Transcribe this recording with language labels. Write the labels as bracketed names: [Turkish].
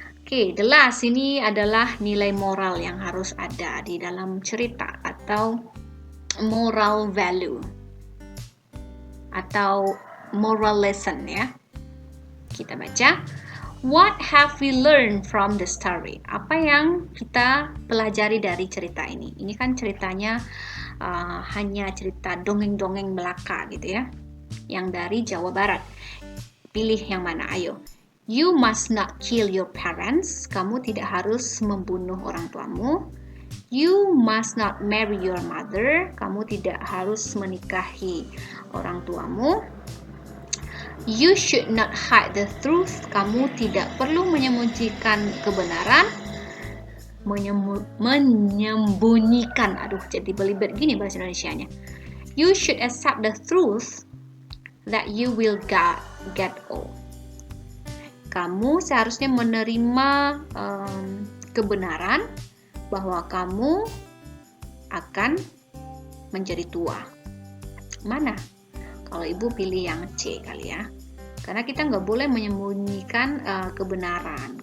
[Indonesian] Oke, [English] the last [Indonesian] ini adalah nilai moral yang harus ada di dalam cerita atau moral value atau moral lesson ya. Kita baca. [English] What have we learned from the story? [Indonesian] Apa yang kita pelajari dari cerita ini? Ini kan ceritanya hanya cerita dongeng-dongeng Melaka gitu ya, yang dari Jawa Barat. Pilih yang mana, ayo. [English] You must not kill your parents. [Indonesian] Kamu tidak harus membunuh orang tuamu. [English] You must not marry your mother. [Indonesian] Kamu tidak harus menikahi orang tuamu. [English] You should not hide the truth. [Indonesian] Kamu tidak perlu menyembunyikan kebenaran. Menyembunyikan, jadi belibet gini bahasa Indonesianya. [English] You should accept the truth that you will get old. [Indonesian] Kamu seharusnya menerima kebenaran bahwa kamu akan menjadi tua. Mana? Kalau ibu pilih yang C kali ya. Karena kita nggak boleh menyembunyikan kebenaran.